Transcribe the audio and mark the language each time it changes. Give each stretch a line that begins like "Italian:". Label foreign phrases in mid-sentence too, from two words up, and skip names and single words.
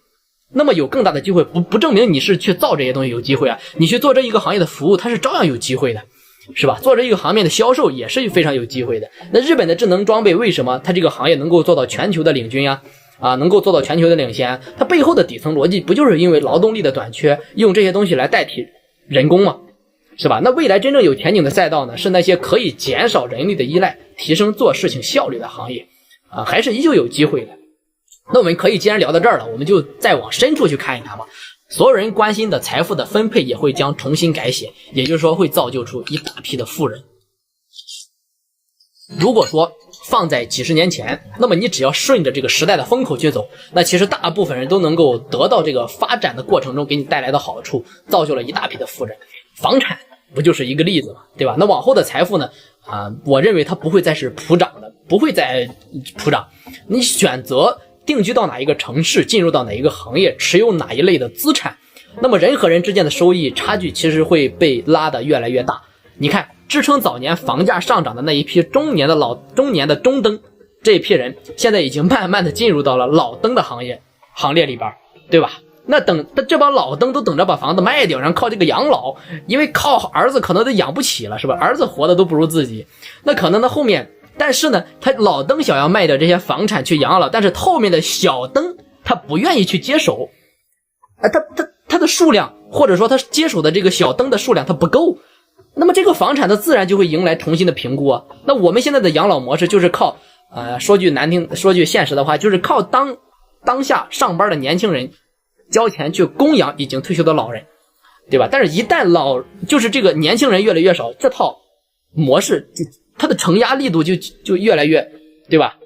Chinese: 那麼有更大的機會不證明你是去造這些東西有機會你去做這一個行業的服務，它是照樣有機會的。是吧？做這個行業的銷售也是非常有機會的。那日本的智能裝備為什麼它這個行業能夠做到全球的領軍呀？能夠做到全球的領先，它背後的底層邏輯不就是因為勞動力的短缺，用這些東西來代替人工吗？是吧？那未来真正有前景的赛道呢，是那些可以減少人力的依赖，提升做事情效率的行業還是依旧有機會的。那我们可以既然聊到這兒了，我們就再往深處去看一看吧。所有人關心的財富的分配也會將重新改寫，也就是說會造就出一大批的富人。如果說放在幾十年前，那麼你只要順着這個時代的風口去走，那其實大部分人都能夠得到這個發展的過程中給你帶來的好處，造就了一大批的富人。房產不就是一個例子嘛，對吧？那往後的財富呢我認為它不會再是普漲的，不會再普漲。你選擇定居到哪一個城市，進入到哪一個行業，持有哪一類的資產，那麼人和人之間的收益差距其實會被拉得越來越大。你看，支撐早年房價上漲的那一批中年的中登，這一批人現在已經慢慢的進入到了老登的行列裡邊，对吧？那等這幫老登都等着把房子賣掉，然後靠這個養老，因為靠兒子可能都養不起了，是吧？兒子活的都不如自己，那可能呢後面，但是呢他老登想要賣掉這些房產去養老，但是後面的小登他不願意去接手，他的數量，或者說他接手的這個小登的數量他不夠，那麼這個房產它自然就會迎來重新的評估啊。那我們現在的養老模式就是靠說句難聽，說句現實的話，就是靠當下上班的年輕人交錢去供養已經退休的老人，对吧？但是一旦就是這個年輕人越來越少，這套模式它的承壓力度就越來越，對吧？